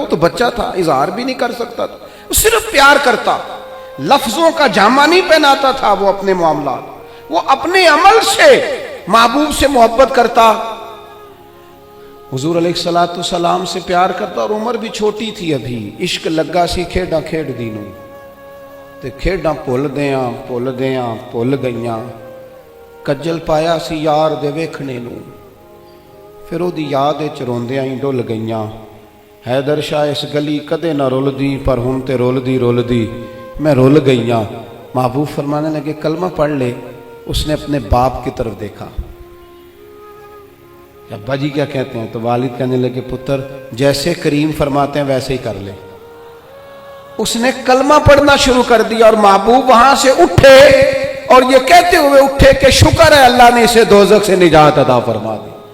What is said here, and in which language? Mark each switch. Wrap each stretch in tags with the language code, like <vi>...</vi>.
<ur>وہ تو بچہ تھا، اظہار بھی نہیں کر سکتا تھا. وہ صرف پیار کرتا، لفظوں کا جامہ نہیں پہناتا تھا. وہ اپنے معاملات، وہ اپنے عمل سے محبوب سے محبت کرتا. حضور علیہ السلام سے پیار کرتا. اور عمر بھی چھوٹی تھی ابھی.</ur> <pa>عشق لگا سی کھیڈاں کھیڈ دینوں تے کھیڈاں بھول گئیاں. کجل پایا سی یار دے ویکھنے نوں، پھر او دی یاد وچ روندیاں ہی ڈل گئیاں. حیدر شاہ اس گلی کدے نہ رولدی، پر ہن تے رولدی میں رول گئیاں.</pa> <ur>محبوب فرمانے لگے کلمہ پڑھ لے. اس نے اپنے باپ کی طرف دیکھا. ابا جی کیا کہتے ہیں؟ تو والد کہنے لگے پتر جیسے کریم فرماتے ہیں ویسے ہی کر لے. اس نے کلمہ پڑھنا شروع کر دیا اور محبوب وہاں سے اٹھے اور یہ کہتے ہوئے اٹھے کہ شکر ہے اللہ نے اسے دوزخ سے نجات عطا فرما دی.</ur>